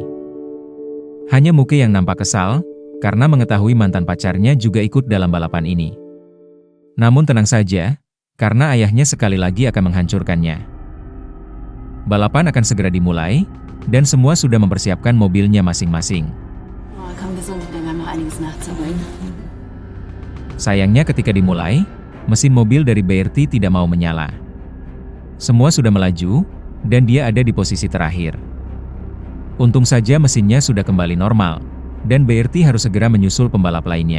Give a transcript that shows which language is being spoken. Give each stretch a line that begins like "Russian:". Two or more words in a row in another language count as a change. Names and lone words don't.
Indonesian: Hanya Muke yang nampak kesal, karena mengetahui mantan pacarnya juga ikut dalam balapan ini. Namun tenang saja, karena ayahnya sekali lagi akan menghancurkannya. Balapan akan segera dimulai, dan semua sudah mempersiapkan mobilnya masing-masing.
German: Oh, komm gesund, denn wir haben noch einiges nachzuholen.
Indonesian: Sayangnya ketika dimulai, mesin mobil dari BRT tidak mau menyala. Semua sudah melaju, dan dia ada di posisi terakhir. Untung saja mesinnya sudah kembali normal, dan BRT harus segera menyusul pembalap lainnya.